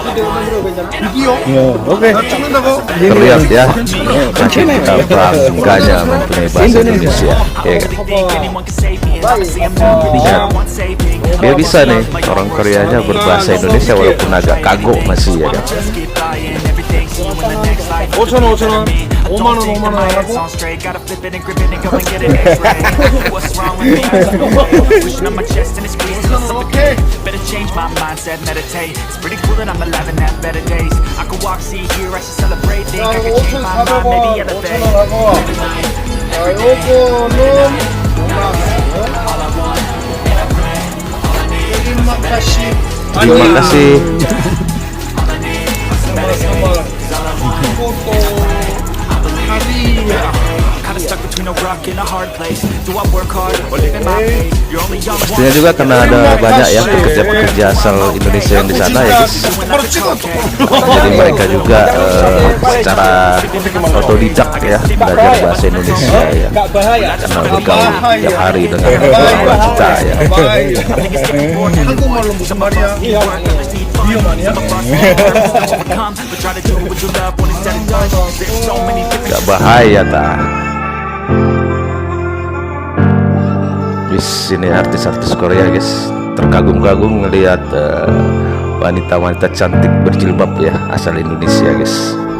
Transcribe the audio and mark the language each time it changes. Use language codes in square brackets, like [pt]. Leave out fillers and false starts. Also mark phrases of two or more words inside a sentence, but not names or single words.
[id] Terlihat ya makin kita bangganya mempunyai bahasa Indonesia ya kan. Dia bisa nih orang Koreanya berbahasa Indonesia walaupun agak kagok masih ya kan. [ko] 5,000원 5만원 하라고? 오케이. [en] Better change my mindset, meditate. It's pretty cool that I'm alive and have better days. I could walk, see, hear, I should celebrate. Think I could change my mind, maybe elevate. [ko] 5,000원 하고. 요거는 5만원. [id] terima kasih. Terima kasih. Sama-sama. Foto hadiah. [en] Stuck between a rock and a hard place. Do I work hard or live in my pain? You're only young once. [id] Pastinya juga karena ada banyak ya pekerja-pekerja asal Indonesia yang di sana ya guys. Jadi mereka juga secara otodidak ya belajar bahasa Indonesia ya. Karena bergaul tiap hari dengan orang kita ya. [ko] 한국말로 무슨 말이야? 위험 아니야? [en] But try to do what you love when it's said and done. There's so many different [id] Gak bahaya ta. Wis ini artis-artis Korea guys, terkagum-kagum ngelihat wanita-wanita cantik berjilbab ya asal Indonesia guys.